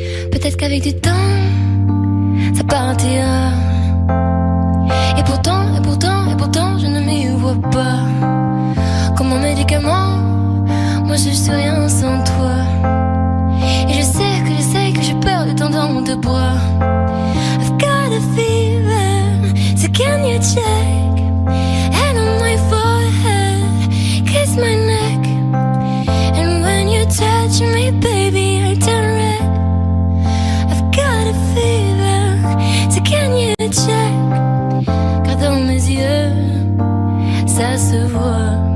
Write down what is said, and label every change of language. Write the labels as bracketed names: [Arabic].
[French] Peut-être qu'avec du temps, ça partira. Et pourtant, je ne m'y vois pas. Comme un médicament, moi je suis rien sans toi. Et je sais que j'ai peur de temps dans tes bras. [English] I've got a fever, so can you check? Hand on my forehead, kiss my neck. And when you touch me, baby, I turn red. I've got a fever, so can you check? [French] Car dans mes yeux, ça se voit.